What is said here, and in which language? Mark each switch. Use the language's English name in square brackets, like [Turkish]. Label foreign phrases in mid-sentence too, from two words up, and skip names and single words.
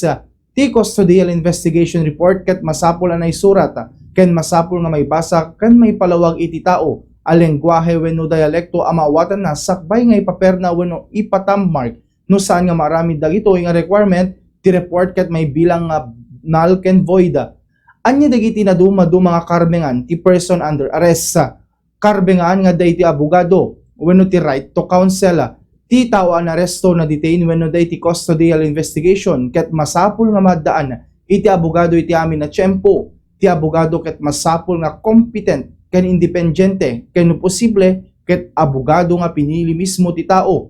[Iloko] Ti [English] custodial investigation report [Iloko] ket masapul anay surat ken masapul nga may basa ken may palawag iti tao a lengguwahe wenno dialekto a maawatan na sakbay nga ipaperna wenno ipatammark no saan nga marami dagito nga requirement ti report ket may bilang nga null ken void. Anya dagiti na dumadu mga karbengan ti [English] person under arrest. [Iloko] Karbengan nga dayti abogado wenno ti [English] right to counsel. [Iloko] Ti tao an aresto na detain wenno dayti [English] custodial investigation [Iloko] ket masapul nga maddaan iti abogado iti amin na tiyempo. Ti abogado ket masapul nga competent ken independente ken no posible ket abogado nga pinili mismo ti tao.